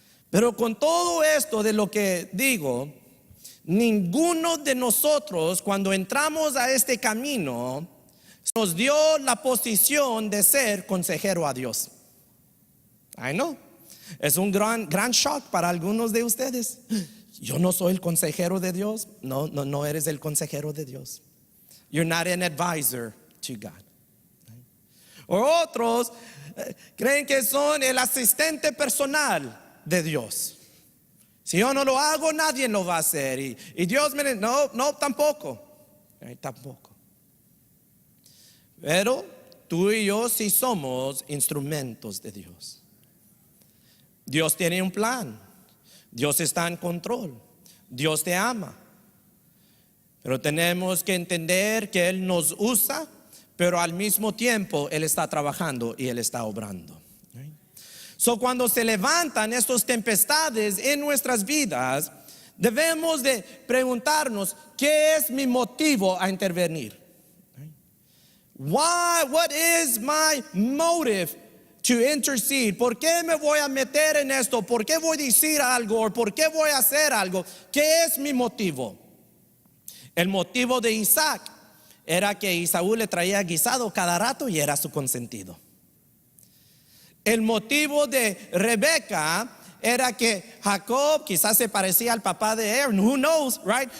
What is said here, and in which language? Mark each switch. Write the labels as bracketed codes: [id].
[es] Pero con todo esto de lo que digo, ninguno de nosotros, cuando entramos a este camino, nos dio la posición de ser consejero a Dios. [en] I know. [es] Es un gran shock para algunos de ustedes. Yo no soy el consejero de Dios. No eres el consejero de Dios. [en] You're not an advisor to God. [es] O otros creen que son el asistente personal de Dios. Si yo no lo hago, nadie lo va a hacer. Y Dios me dice, no, tampoco. Tampoco. Pero tú y yo sí somos instrumentos de Dios. Dios tiene un plan. Dios está en control. Dios te ama. Pero tenemos que entender que Él nos usa, pero al mismo tiempo Él está trabajando y Él está obrando. So, cuando se levantan estas tempestades en nuestras vidas, debemos de preguntarnos: ¿qué es mi motivo a intervenir? [en] What is my motive to intercede? [es] ¿Por qué me voy a meter en esto? ¿Por qué voy a decir algo? ¿O por qué voy a hacer algo? ¿Qué es mi motivo? El motivo de Isaac era que Esaú le traía guisado cada rato y era su consentido. El motivo de Rebeca era que Jacob quizás se parecía al papá de Aaron, [en] who knows, right?